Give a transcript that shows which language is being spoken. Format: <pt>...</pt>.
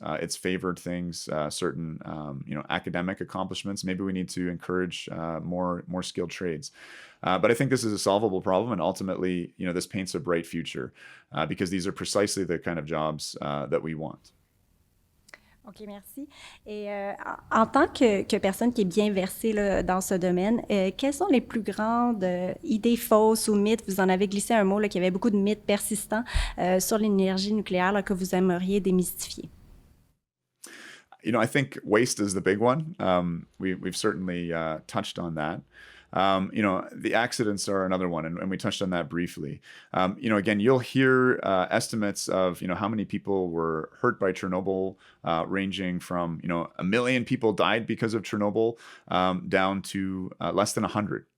<en>It's favored things, certain, academic accomplishments. Maybe we need to encourage more skilled trades. But I think this is a solvable problem, and ultimately, this paints a bright future because these are precisely the kind of jobs that we want.</en> <fr>OK, merci. Et en tant que personne qui est bien versée là, dans ce domaine, quelles sont les plus grandes idées fausses ou mythes? Vous en avez glissé un mot, là, qu'il y avait beaucoup de mythes persistants sur l'énergie nucléaire là, que vous aimeriez démystifier.</fr> <en>I think waste is the big one. We've certainly touched on that. The accidents are another one, and we touched on that briefly. Again, you'll hear estimates of, how many people were hurt by Chernobyl, ranging from, 1 million people died because of Chernobyl, down to less than 100.</en>